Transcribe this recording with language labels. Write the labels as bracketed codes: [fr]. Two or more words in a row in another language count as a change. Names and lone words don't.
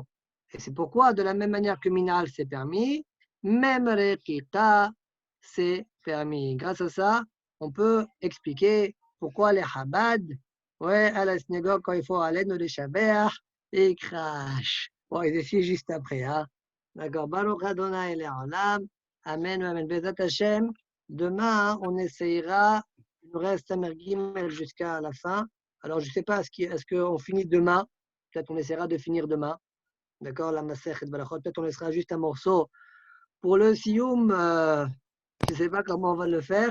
[fr] Et c'est pourquoi, de la même manière que Minal c'est permis, même Rekita c'est permis. Grâce à ça, on peut expliquer pourquoi les Chabad, ouais, à la synagogue, quand il faut aller dans les Shabbat, ils crachent. Bon, ils essayent juste après, hein. D'accord. [he] ברוך אדוני לעולם אמן אמן בעזרת השם. [fr] Demain, on essayera. Il nous reste Samer Gimel jusqu'à la fin. Alors, je ne sais pas, est-ce qu'on finit demain? Peut-être on essaiera de finir demain. D'accord, la Masechet Balachot. Peut-être on laissera juste un morceau. Pour le Sioum, je ne sais pas comment on va le faire.